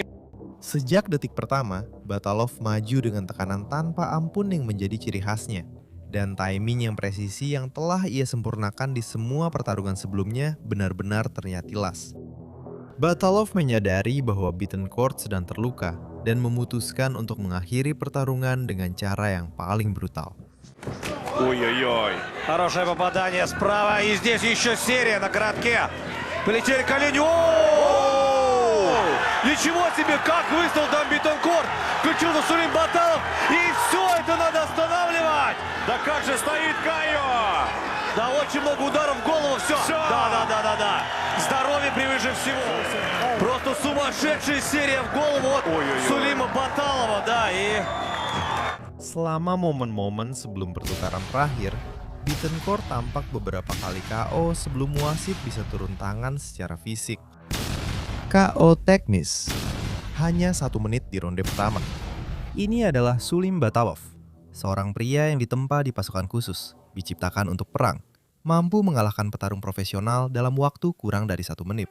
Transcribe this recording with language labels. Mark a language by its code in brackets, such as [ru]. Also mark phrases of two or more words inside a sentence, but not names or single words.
[id] Sejak detik pertama, Batalov maju dengan tekanan tanpa ampun yang menjadi ciri khasnya. Dan timing yang presisi yang telah ia sempurnakan di semua pertarungan sebelumnya benar-benar terlihat jelas. Batalov menyadari bahwa Bittencourt sedang terluka dan memutuskan untuk mengakhiri pertarungan dengan cara yang paling brutal. [ru] Ой-ой-ой. Хорошее попадание справа. И здесь еще серия на коротке. Полетели колени. Ничего себе, как выставил там Бетенкор. Включился Сулим Баталов. И все это надо останавливать. Да как же стоит Кайо! Да, очень много ударов в голову. Все. Всё. Да. Здоровье превыше всего. Просто сумасшедшая серия в голову от Ой-ой-ой. Сулима Баталова. Да, и... [id] Selama momen-momen sebelum pertukaran terakhir, Bitenkor tampak beberapa kali KO sebelum wasit bisa turun tangan secara fisik. KO teknis, hanya 1 menit di ronde pertama. Ini adalah Sulim Batalov, seorang pria yang ditempa di pasukan khusus, diciptakan untuk perang, mampu mengalahkan petarung profesional dalam waktu kurang dari 1 menit.